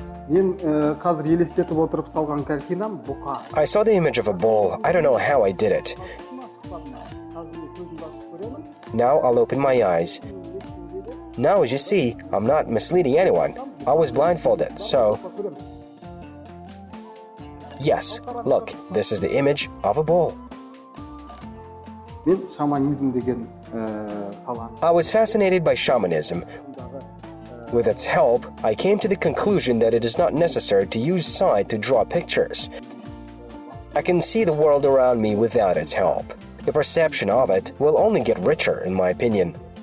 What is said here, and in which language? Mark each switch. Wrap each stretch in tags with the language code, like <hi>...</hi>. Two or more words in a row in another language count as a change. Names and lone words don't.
<kk>Мен қазір елестетіп отырып салған картинам Bukhara.</kk> <en>I saw the image of a bowl. I don't know how I did it. Now I'll open my eyes. Now, as you see, I'm not misleading anyone. I was blindfolded, so... Yes, look, this is the image of a bowl.</en> <kk>Мен шаманизм деген саланы.</kk> <en>I was fascinated by shamanism. With its help, I came to the conclusion that it is not necessary to use sight to draw pictures. I can see the world around me without its help. The perception of it will only get richer, in my opinion.</en>